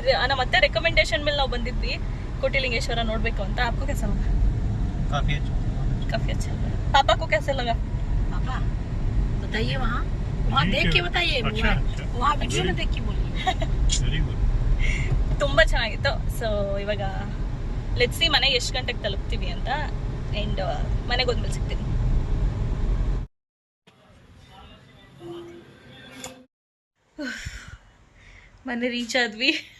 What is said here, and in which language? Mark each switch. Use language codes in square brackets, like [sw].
[kn] ನಮ್ಮ ಮತ್ತೆ ರೆಕಮೆಂಡೇಶನ್ ಮೇಲೆ ನಾವು ಬಂದಿದ್ವಿ ಕೋಟಿಲಿಂಗೇಶ್ವರ ನೋಡ್ಬೇಕು ಅಂತ. [hi] आपको कैसा लगा? काफी अच्छा. पापा को कैसा लगा? पापा बताइए वहाँ देख के बताइए. वहाँ वीडियो में देख के बोलिए. [en] Very good. [kn] ತುಂಬಾ ಚೆನ್ನಾಗಿತ್ತು. ಸೊ ಇವಾಗ [en] let's see [kn] ಮನೆಗೆ ಎಷ್ಟು ಗಂಟೆಗೆ ತಲುಪ್ತೀವಿ ಅಂತ. ಅಂಡ್ ಮನೆಗೆ ಹೋದ್ಮೇಲೆ ಸಿಗ್ತೀನಿ. ಮನೆ ರೀಚ್ ಆದ್ವಿ.